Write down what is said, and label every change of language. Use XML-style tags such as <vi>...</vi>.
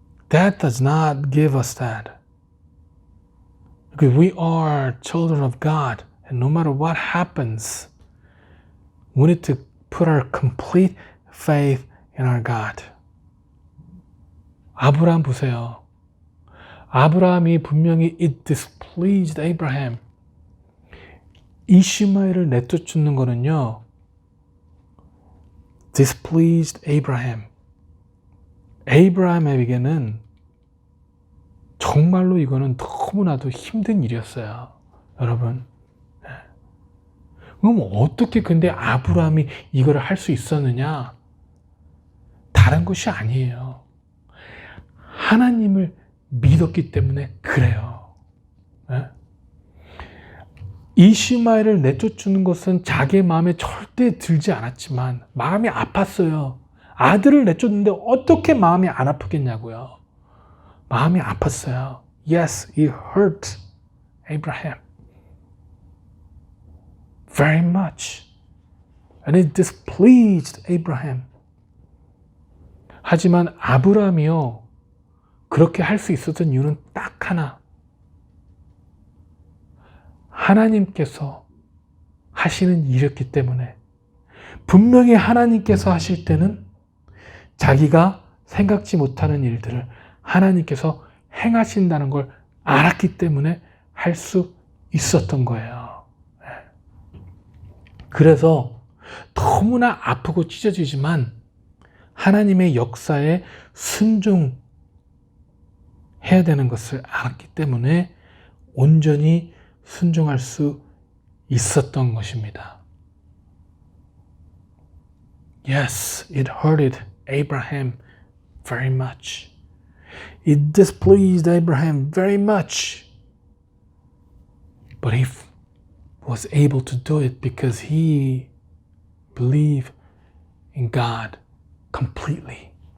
<en>That does not give us that. Because we are children of God, and no matter what happens, we need to put our complete faith in our God.</en> <ko>아브라함 보세요. 아브라함이 분명히</ko> <en>it displeased Abraham.</en> <ko>이시마엘을 내쫓는 거는요,</ko> <en>displeased Abraham.</en> <ko>에이브라함에게는 정말로 이거는 너무나도 힘든 일이었어요. 여러분. 그럼 어떻게 근데 아브라함이 이걸 할 수 있었느냐? 다른 것이 아니에요. 하나님을 믿었기 때문에 그래요. 이시마엘을 내쫓는 것은 자기의 마음에 절대 들지 않았지만 마음이 아팠어요. 아들을 내쫓는데 어떻게 마음이 안 아프겠냐고요. 마음이 아팠어요.</ko> <en>Yes, it hurt Abraham very much. And it displeased Abraham.</en> <ko>하지만 아브라함이요, 그렇게 할 수 있었던 이유는 딱 하나. 하나님께서 하시는 일이었기 때문에, 분명히 하나님께서 하실 때는 자기가 생각지 못하는 일들을 하나님께서 행하신다는 걸 알았기 때문에 할 수 있었던 거예요. 그래서 너무나 아프고 찢어지지만 하나님의 역사에 순종해야 되는 것을 알았기 때문에 온전히 순종할 수 있었던 것입니다.</ko> <en>Yes, it hurted Abraham very much. It displeased Abraham very much. But he was able to do it because he believed in God completely.</en>